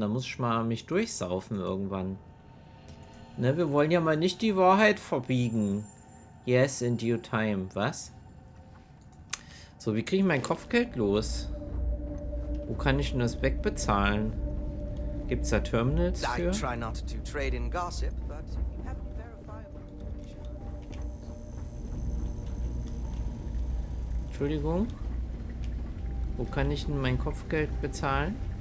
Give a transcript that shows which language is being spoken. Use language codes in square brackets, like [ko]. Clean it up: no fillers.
[de] Da muss ich mal mich durchsaufen irgendwann. Ne, wir wollen ja mal nicht die Wahrheit verbiegen. [en] Yes, in due time. [de] Was? So, wie kriege ich mein Kopfgeld los? Wo kann ich denn das wegbezahlen? Gibt's da Terminals [en] I [de] für? [en] try not to trade in gossip, but if you have verifiable information. [de] Entschuldigung. Wo kann ich denn mein Kopfgeld bezahlen?